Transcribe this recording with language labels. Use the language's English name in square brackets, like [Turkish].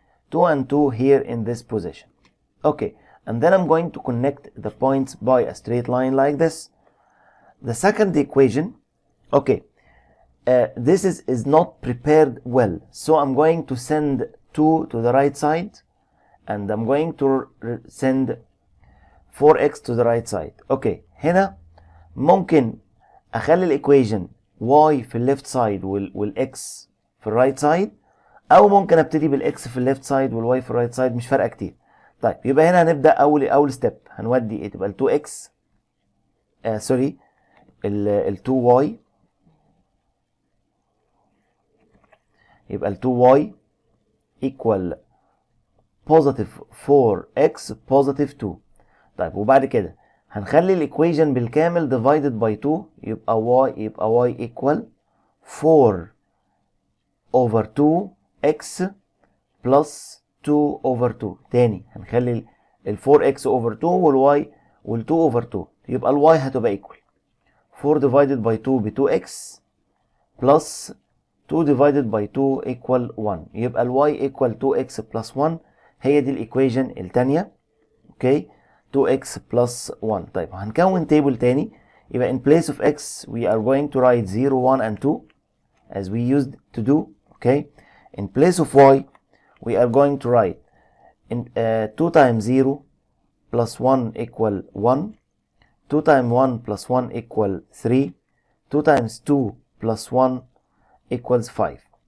[English] 2 and 2 here in this position. Okay, and then I'm going to connect the points by a straight line like this. The second equation, okay, this is not prepared well, so I'm going to send 2 to the right side and I'm going to send 4x to the right side. [Arabic] Okay, هنا ممكن أخلي الإيكويشن y في الليفت سايد والx في الرايت سايد، أو ممكن أبتدي بالx في الليفت سايد والy في الرايت سايد، مش فارقة كتير. طيب يبقى هنا هنبدأ أول ستيب، هنودي إيه؟ تبقى ال 2x سوري ال 2y، يبقى ال 2y [English] equal positive 4x positive 2. [Arabic] طيب وبعد كده هنخلي الايكويشن بالكامل divided by 2، يبقى [English] y equal 4 over 2x plus 2 over 2. [Arabic] تاني هنخلي ال 4x over 2 وال 2 over 2، يبقى ال y هتبقى [English] equal 4 divided by 2 [Arabic] ب 2x plus 2 divided by 2 equal 1. [English] يبقى ال y equal 2x plus 1. [Arabic] هي دي الايكويشن التانية. [English] Okay, 2x plus 1. [Arabic] طيب هنكون تيبل تاني، يبقى [English] in place of x we are going to write 0 1 and 2 as we used to do. Okay, in place of y we are going to write 2 times 0 plus 1 equal 1, 2 times 1 plus 1 equal 3, 2 times 2 plus 1 equals 5.